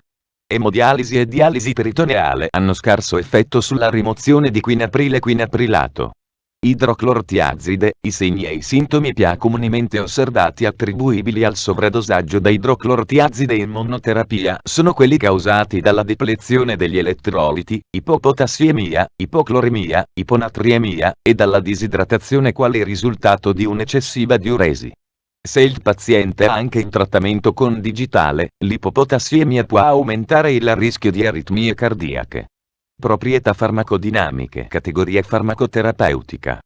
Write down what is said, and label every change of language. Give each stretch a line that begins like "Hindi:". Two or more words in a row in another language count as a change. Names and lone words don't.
Italian: Emodialisi e dialisi peritoneale hanno scarso effetto sulla rimozione di quinapril e quinaprilato. Idroclortiazide, i segni e i sintomi più comunemente osservati attribuibili al sovradosaggio da idroclortiazide in monoterapia sono quelli causati dalla deplezione degli elettroliti, ipopotassiemia, ipocloremia, iponatriemia, e dalla disidratazione quale risultato di un'eccessiva diuresi. Se il paziente è anche in trattamento con digitale, l'ipopotassiemia può aumentare il rischio di aritmie cardiache. Proprietà farmacodinamiche. Categoria farmacoterapeutica.